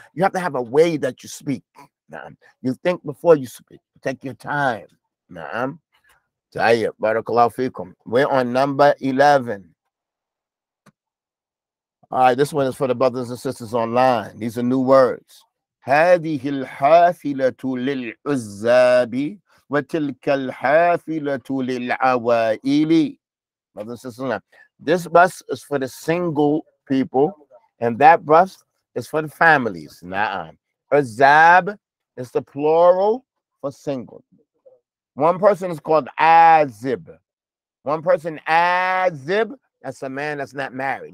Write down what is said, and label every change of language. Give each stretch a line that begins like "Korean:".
English: You have to have a way that you speak. You think before you speak. Take your time. Barakallahu fikum. We're on number 11. All right, this one is for the brothers and sisters online. These are new words.
Arabic: هذه الحافلة للعزاب وتلك الحافلة للعوائل.
English: Brothers and sisters online. This bus is for the single people, and that bus is for the families. Azab is the plural for single. One person is called azib. One person, azib, that's a man that's not married.